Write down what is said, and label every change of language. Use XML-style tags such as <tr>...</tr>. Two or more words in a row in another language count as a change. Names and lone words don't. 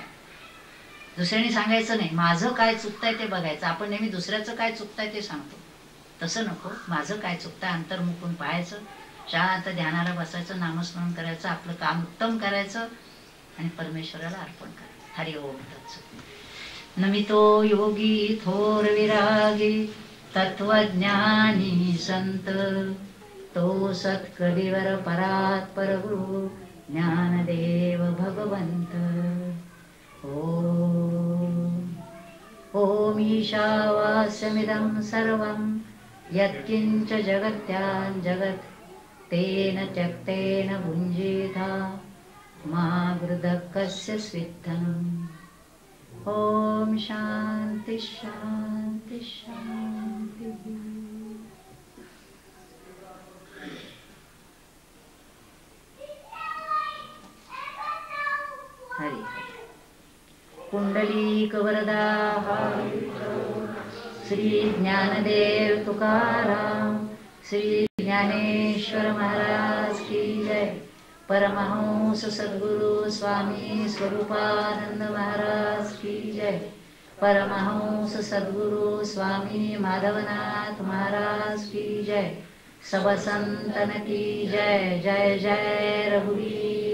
<mr>दुसऱ्याने सांगायचं नाही, माझं काय चुकतंय ते बघायचं. आपण नेहमी दुसऱ्याचं काय चुकतंय ते सांगतो, तसं नको. माझं काय चुकतंय अंतर्मुखून पाहायचं, शांत ध्यानाला बसायचं, नामस्मरण करायचं, आपलं काम उत्तम करायचं आणि परमेश्वराला अर्पण करायचं.</mr> <sa>हरि ओम तत्सत.</sa> <mr>नमितो योगी थोर विरागी तत्वज्ञानी संत, तो सत्कलिवर परात परगुरु ज्ञानदेव भगवंत.</mr> <sa>ओम ईशावास्यमिदं सर्वं यत्किंच जगत्यां जगत् तेन त्यक्तेन भुञ्जीथा मा गृधकस्य स्विद्धम्. ओम शांति शांति शांति.</sa> <mr>हरि पुंडलीक वरदा श्री ज्ञानदेव तुकाराम, श्री ज्ञानेश्वर</mr> <hi>महाराज की जय. परमहंस सद्गुरु स्वामी स्वरूपानंद महाराज की जय. परमहंस सद्गुरु स्वामी माधवनाथ महाराज की जय. सब संतन की जय. जय जय रघुवीर</hi>